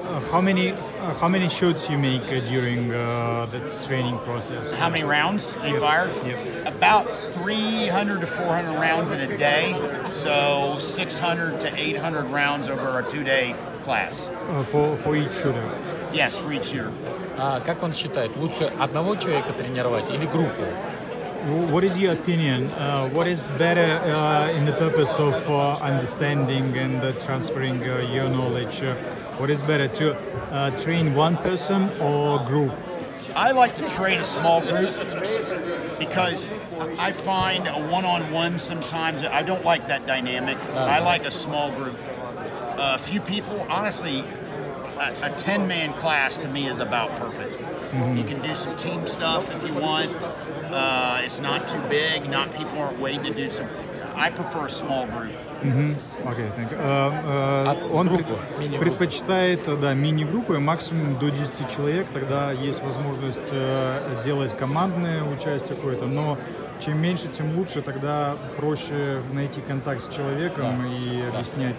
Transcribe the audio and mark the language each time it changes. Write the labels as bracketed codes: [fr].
[en] How many shots you make during the training process? How many rounds they fire? Yep. About 300 to 400 rounds in a day, so 600 to 800 rounds over a 2-day class. For each shooter? Yes, for each shooter. [ru] Как он считает, лучше одного человека тренировать или группу? [en] What is your opinion? What is better in the purpose of understanding and transferring your knowledge? What is better, to train one person or group? I like to train a small group because I find a one-on-one sometimes, I don't like that dynamic. I like a small group. A few people, honestly, a 10-man class to me is about perfect. You can do some team stuff if you want. It's not too big. Not people aren't waiting to do some. I prefer a small group. Okay, thank you. [ru] Он предпочитает, да, мини-группы, максимум до 10 человек. Тогда есть возможность делать командное участие какое-то, но чем меньше, тем лучше, тогда проще найти контакт с человеком и объяснять.